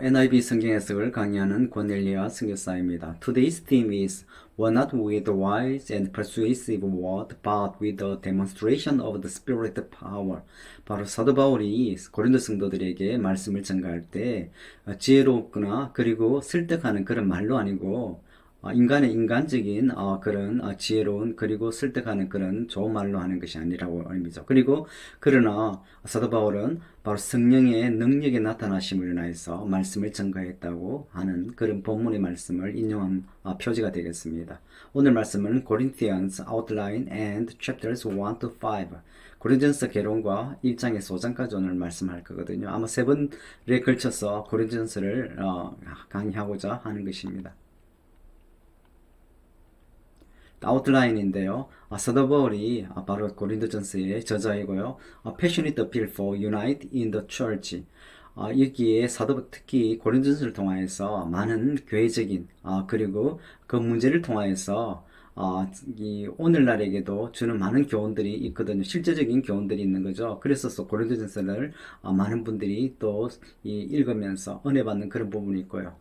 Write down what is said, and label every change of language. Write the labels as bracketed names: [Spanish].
[Korean] NIV 성경 해석을 강의하는 권엘리아 선교사입니다. [English] Today's theme is "Were not with wise and persuasive word, but with a demonstration of the Spirit power." [Korean] 바로 사도 바울이 고린도 성도들에게 말씀을 전가할 때 지혜롭거나 그리고 설득하는 그런 말로 아니고 인간의 인간적인 그런 지혜로운 그리고 설득하는 그런 좋은 말로 하는 것이 아니라고 의미죠. 그리고 그러나 사도 바울은 바로 성령의 능력에 나타나심을 인하여서 말씀을 전가했다고 하는 그런 본문의 말씀을 인용한 표지가 되겠습니다. 오늘 말씀은 [English] Corinthians Outline and Chapters 1 to 5 [Korean] 고린전서 개론과 1장에서 5장까지 오늘 말씀할 거거든요. 아마 세 번에 걸쳐서 고린전서를 강의하고자 하는 것입니다. 아웃라인인데요. 사도 바울이 바로 고린도전서의 저자이고요. [English] Passionate appeal for unite in the church. [Korean] 여기에 사도 특히 고린도전서를 통하여서 많은 교회적인 그리고 그 문제를 통하여서 이 오늘날에게도 주는 많은 교훈들이 있거든요. 실제적인 교훈들이 있는 거죠. 그래서 고린도전서를 많은 분들이 또 읽으면서 은혜 받는 그런 부분이 있고요.